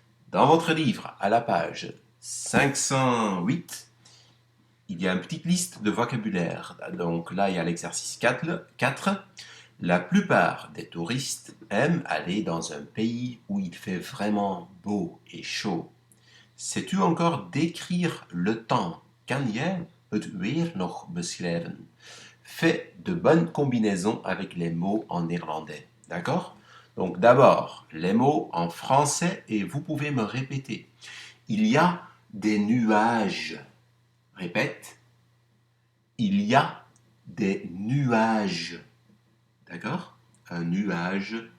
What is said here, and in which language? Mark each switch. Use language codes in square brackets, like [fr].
[fr] Dans votre livre, à la page 508, il y a une petite liste de vocabulaire. Donc là, il y a l'exercice 4. La plupart des touristes aiment aller dans un pays où il fait vraiment beau et chaud. Sais-tu encore décrire le temps? [nl] Kan jij het weer nog beschrijven? [fr] Fais de bonnes combinaisons avec les mots en néerlandais. D'accord? Donc d'abord, les mots en français et vous pouvez me répéter. Il y a des nuages. Répète. Il y a des nuages. D'accord? Un nuage.